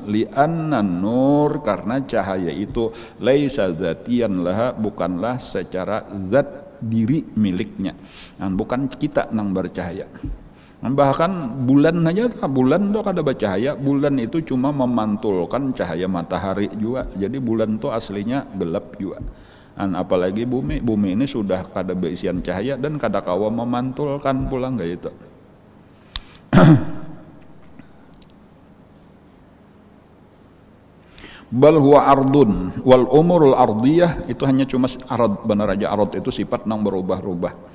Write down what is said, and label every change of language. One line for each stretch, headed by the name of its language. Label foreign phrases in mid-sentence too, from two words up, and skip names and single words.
Arabic: Li'anna nur,
Banjar: karena cahaya itu
Arabic: laisa zatiyan laha,
Banjar: bukanlah secara zat diri miliknya, dan bukan kita nang bercahaya. Bahkan bulan aja, bulan tuh kada bercahaya, bulan itu cuma memantulkan cahaya matahari juga. Jadi bulan tuh aslinya gelap juga. Dan apalagi bumi ini sudah kada berisian cahaya dan kada kawa memantulkan pulang gak itu.
Arabic: Bal huwa ardun wal umurul ardiyah,
Banjar: itu hanya cuma arad, benar aja arad itu sifat nang berubah-ubah.